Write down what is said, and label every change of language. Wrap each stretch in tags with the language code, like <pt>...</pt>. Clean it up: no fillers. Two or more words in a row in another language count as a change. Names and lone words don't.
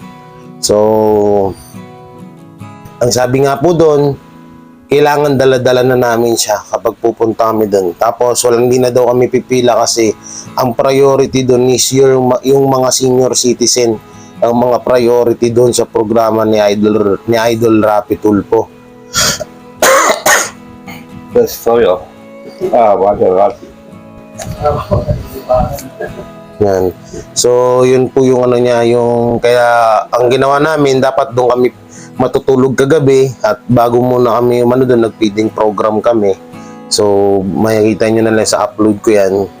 <tl>So, ang sabi nga po doon, kailangan dala-dala na namin siya kapag pupunta kami doon. Tapos, hindi na daw kami pipila kasi ang priority doon is yung mga</tl> <en>senior citizen.</en> <tl>Ang mga priority doon sa programa ni Idol Rapi Tulfo.</tl> <de>Das ist teuer. Warte.</de> <tl>Yan. So, yun po yung ano niya, yung kaya ang ginawa namin, dapat doon kami matutulog kagabi at bago muna kami doon, nag-</tl> <en>feeding program</en> <tl>kami. So, makikita nyo na lang sa upload ko yan.</tl>